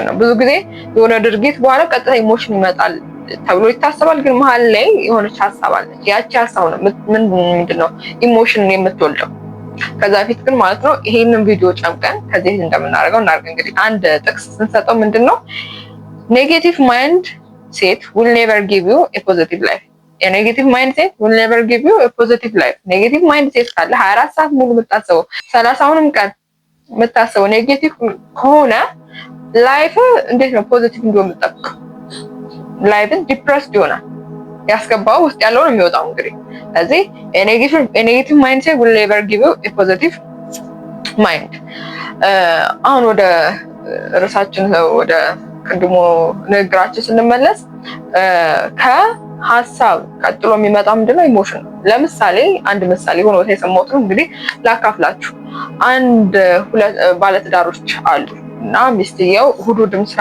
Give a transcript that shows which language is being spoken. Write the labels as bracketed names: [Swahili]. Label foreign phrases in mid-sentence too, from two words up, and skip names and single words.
[Amharic] ነው። ብዙ ጊዜ የሆነ ድርጊት በኋላ ቀጥታ ኢሞሽን ይመጣል ተብሎ ይታሰባል። ግን መሀል ላይ የሆነች ሀሳብ አለች። ያቺ ሀሳብ ነው ምንድነው ኢሞሽንን የምትወልደው። ከዛ በፊት ግን ማለት ነው ይሄንን ቪዲዮ ጨምቀን ከዚህ እንደምናደርገው እናድርግ። እንግዲህ አንድ ጥቅስ ስንሰጠው ምንድነው [English] negative mind set will never give you a positive life። የnegative mind set will never give you a positive life። negative mind set [Amharic] ካለ 24 ሰዓት ሙሉ የምታስበው 30ውንም ቀን የምታስበው ኔጌቲቭ ከሆነ ላይፍ እንዴት ነው ፖዚቲቭ እንዲሆን የምትጠብቀው? ላይፍን ዲፕረስድ ይሆናል። ያስገባው ውስጥ ያለው ነው የሚወጣው። እንግዲህ ስለዚህ [English] የnegative mind set will never give you a positive mind። [Amharic] አሁን ወደ ርዕሳችን ወደ ቅድሞ ንግግራችን ስንመለስ ከሀሳብ ቀጥሎ የሚመጣው ምንድነው ኢሞሽን ነው። ለምሳሌ አንድ ምሳሌ ሆኖ የሰማሁት ነው እንግዲህ ላካፍላችሁ። አንድ ሁለት ባለትዳሮች አሉ እና ሚስትየው እሑድም ስራ